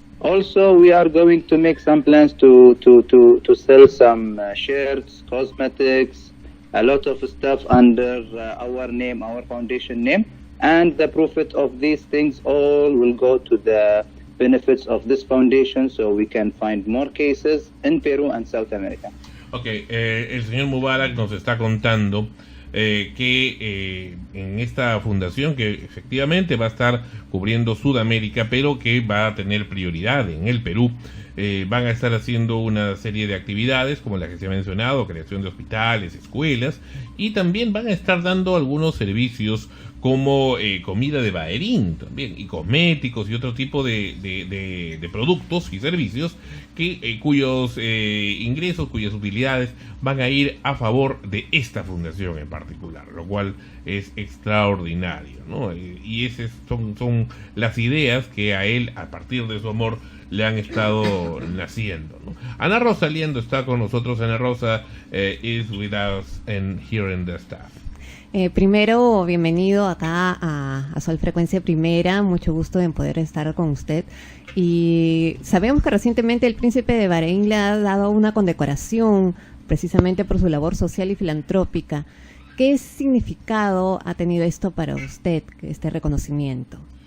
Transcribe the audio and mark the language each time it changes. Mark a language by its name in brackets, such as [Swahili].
[English] Also, we are going to make some plans to sell some shirts, cosmetics, a lot of stuff under our name, our foundation name, and the profit of these things all will go to the benefits of this foundation, so we can find more cases in Peru and South America. [Spanish] Okay, el señor Mubarak nos está contando que en esta fundación, que efectivamente va a estar cubriendo Sudamérica, pero que va a tener prioridad en el Perú, van a estar haciendo una serie de actividades como la que se ha mencionado, creación de hospitales, escuelas, y también van a estar dando algunos servicios como comida de bareiní también, y cosméticos y otro tipo de productos y servicios que cuyos ingresos, cuyas utilidades van a ir a favor de esta fundación en particular, lo cual es extraordinario, ¿no? Y esas son las ideas que a él, a partir de su amor, le han estado naciendo, ¿no? Ana Rosa Liendo está con nosotros. [English] Ana Rosa is with us and here in the staff. [Spanish] Primero, bienvenido acá a Sol Frecuencia Primera, mucho gusto en poder estar con usted. Y sabemos que recientemente el príncipe de Bahrein le ha dado una condecoración precisamente por su labor social y filantrópica. ¿Qué significado ha tenido esto para usted, este reconocimiento?